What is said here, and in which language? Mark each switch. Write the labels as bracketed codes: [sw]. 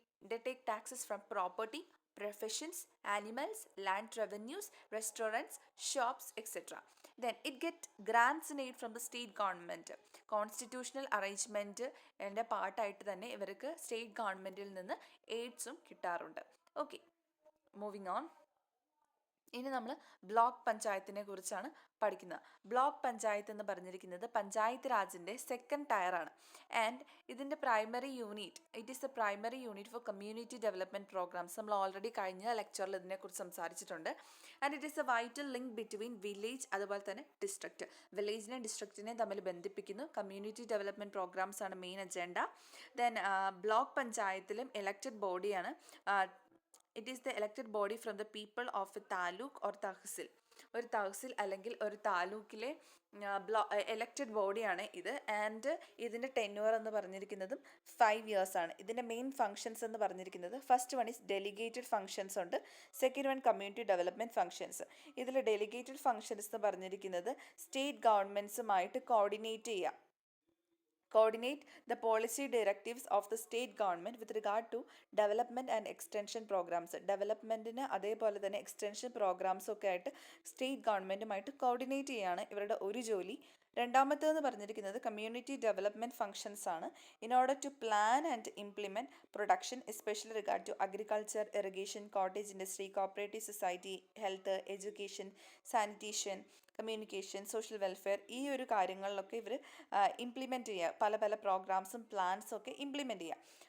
[en] they take taxes from property, professions, animals, land revenues, restaurants, shops, etc. Then it get grants and aid from the state government. [ml] Constitutional arrangement എൻ്റെ പാർട്ടായിട്ട് തന്നെ ഇവർക്ക് state ഗവൺമെൻറ്റിൽ നിന്ന് എയ്ഡ്സും കിട്ടാറുണ്ട്. Okay, moving on. ഇനി നമ്മൾ block പഞ്ചായത്തിനെ കുറിച്ചാണ് പഠിക്കുന്നത്. ബ്ലോക്ക് പഞ്ചായത്ത് എന്ന് പറഞ്ഞിരിക്കുന്നത് പഞ്ചായത്ത് രാജിൻ്റെ സെക്കൻഡ് ടയറാണ്. ആൻഡ് ഇതിൻ്റെ primary unit, [en] It is the primary unit for community development programmes. [ml] നമ്മൾ ഓൾറെഡി കഴിഞ്ഞ ലെക്ചറിൽ ഇതിനെക്കുറിച്ച് സംസാരിച്ചിട്ടുണ്ട്. [en] And it is a vital link between village അതുപോലെ തന്നെ district. [ml] വില്ലേജിനെയും ഡിസ്ട്രിക്റ്റിനെയും തമ്മിൽ ബന്ധിപ്പിക്കുന്നു. കമ്മ്യൂണിറ്റി ഡെവലപ്മെൻറ്റ് പ്രോഗ്രാംസ് ആണ് മെയിൻ അജണ്ട. ദെൻ ബ്ലോക്ക് പഞ്ചായത്തിലും ഇലക്റ്റഡ് ബോഡിയാണ്. [en] It is the elected body from the people of a taluk or tehsil. [ml] ഒരു തഹസിൽ അല്ലെങ്കിൽ ഒരു താലൂക്കിലെ എലക്റ്റഡ് ബോഡിയാണ് ഇത്. ആൻഡ് ഇതിൻ്റെ ടെന്യൂർ എന്ന് പറഞ്ഞിരിക്കുന്നതും 5 years ആണ്. ഇതിൻ്റെ മെയിൻ ഫങ്ഷൻസ് എന്ന് പറഞ്ഞിരിക്കുന്നത് first one is delegated functions ഉണ്ട്, second one community development functions. ഇതിൽ ഡെലിഗേറ്റഡ് ഫങ്ഷൻസ് എന്ന് പറഞ്ഞിരിക്കുന്നത് state ഗവൺമെൻറ്റ്സുമായിട്ട് [en] coordinate the policy directives of the state government with regard to development and extension programs. [ml] ഡെവലപ്മെൻറ്റിന് അതേപോലെ തന്നെ എക്സ്റ്റൻഷൻ പ്രോഗ്രാംസും ഒക്കെ ആയിട്ട് സ്റ്റേറ്റ് ഗവൺമെൻറ്റുമായിട്ട് കോർഡിനേറ്റ് ചെയ്യാണ് ഇവരുടെ ഒരു ജോലി. രണ്ടാമത്തേന്ന് പറഞ്ഞിരിക്കുന്നത് കമ്മ്യൂണിറ്റി ഡെവലപ്മെൻറ്റ് ഫങ്ഷൻസ് ആണ്. [en] in order to plan and implement production especially regard to agriculture, irrigation, cottage industry, cooperative society, health, education, sanitation, communication, social welfare, [ml] ഈ ഒരു കാര്യങ്ങളിലൊക്കെ ഇവർ ഇംപ്ലിമെൻറ്റ് ചെയ്യുക, [en] പല പല പ്രോഗ്രാംസും പ്ലാൻസും ഒക്കെ ഇംപ്ലിമെൻറ്റ് ചെയ്യുക.